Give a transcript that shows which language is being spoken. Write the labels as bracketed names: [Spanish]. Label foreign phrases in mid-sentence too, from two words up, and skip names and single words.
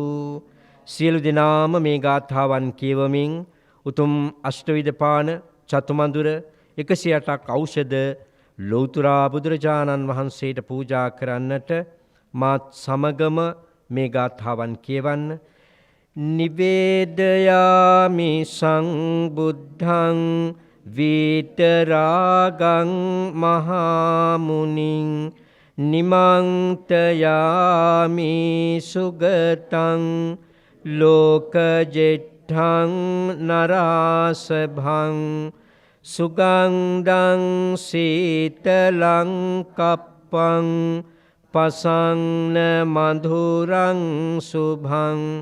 [Sinhala] සියලු දෙනාම මේ ගාථාවන් කියවමින් උතුම් අෂ්ටවිධ පාන චතුමඳුර 108ක් ඖෂධ ලෞතුරා බුදුරජාණන් වහන්සේට පූජා කරන්නට මාත් සමගම මේ ගාථාවන් කියවන්න. [Pali] නිවේදයාමි සංබුද්ධං විතරාගං මහාමුනිං නිමන්තයාමි සුගතං ලෝකජෙට්ඨං නරාසභං සුගන්ධං සීතලං කප්පං පසන්න මధుරං සුභං